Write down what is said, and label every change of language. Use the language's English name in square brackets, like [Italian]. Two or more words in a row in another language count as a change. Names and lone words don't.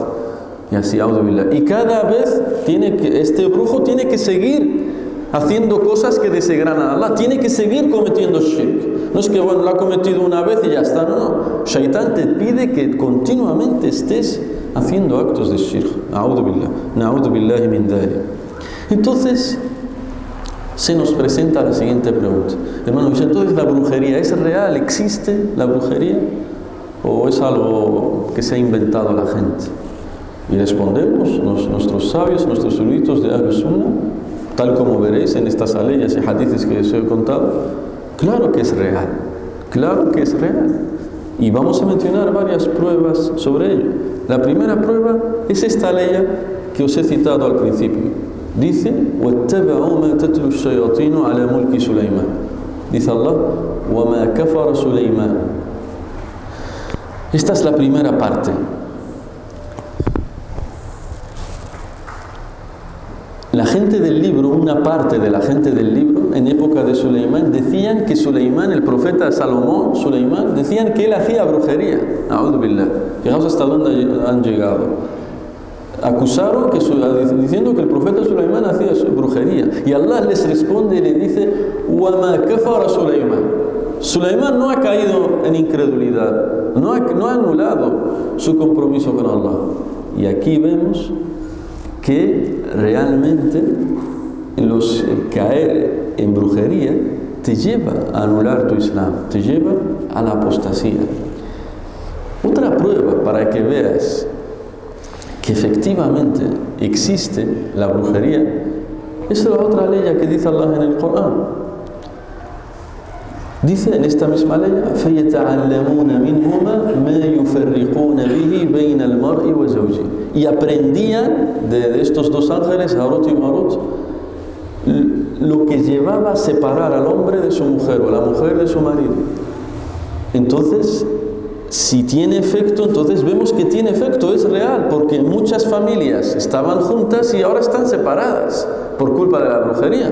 [Spanish] Y así, auzubillah. Y cada vez este brujo tiene que seguir haciendo cosas que desagradan a Allah, tiene que seguir cometiendo shirk. No es que, bueno, lo ha cometido una vez y ya está, no. Shaitán te pide que continuamente estés haciendo actos de shirk. [Arabic] أعوذ بالله، نعوذ بالله من ذلك. [Spanish] Entonces, se nos presenta la siguiente pregunta. Hermano, entonces, ¿la brujería es real? ¿Existe la brujería? ¿O es algo que se ha inventado la gente? Y respondemos, nuestros sabios, nuestros eruditos de [Arabic] أهل السنة, [Spanish] tal como veréis en estas aleyas y hadices que os he contado, claro que es real, claro que es real. Y vamos a mencionar varias pruebas sobre ello. La primera prueba es esta aleya que os he citado al principio. Dice, [Arabic] وَاتَّبَعُوا مَا تَتْلُو الشَّيَاطِينُ عَلَى مُلْكِ سُلَيْمَانَ. [Spanish] Dice Allah, [Arabic] وَمَا كَفَرَ سُلَيْمَانَ. [Spanish] Esta es la primera parte. La gente del libro, una parte de la gente del libro, en época de Suleimán, decían que Suleimán, el profeta Salomón, Suleimán, decían que él hacía brujería. [Arabic] أعوذ بالله. [Spanish] Fijaos hasta dónde han llegado. Acusaron diciendo que el profeta Suleimán hacía brujería. Y Allah les responde y le dice, [Arabic] وَمَا كَفَرَ Suleimán. [Spanish] Suleimán no ha caído en incredulidad, no ha anulado su compromiso con Allah. Y aquí vemos que realmente caer en brujería te lleva a anular tu Islam, te lleva a la apostasía. Otra prueba para que veas que efectivamente existe la brujería es la otra ley que dice Allah en el Corán. Dice en esta misma ley, [Arabic] فَيَتَعَلَّمُونَ مِنْهُمَا مَا يُفَرِّقُونَ بِهِ بَيْنَ الْمَرْءِ وَزَوْجِهِ. [Spanish] Y aprendían de estos dos ángeles, Harut y Marut, lo que llevaba a separar al hombre de su mujer o a la mujer de su marido. Entonces, si tiene efecto, entonces vemos que tiene efecto, es real, porque muchas familias estaban juntas y ahora están separadas por culpa de la brujería.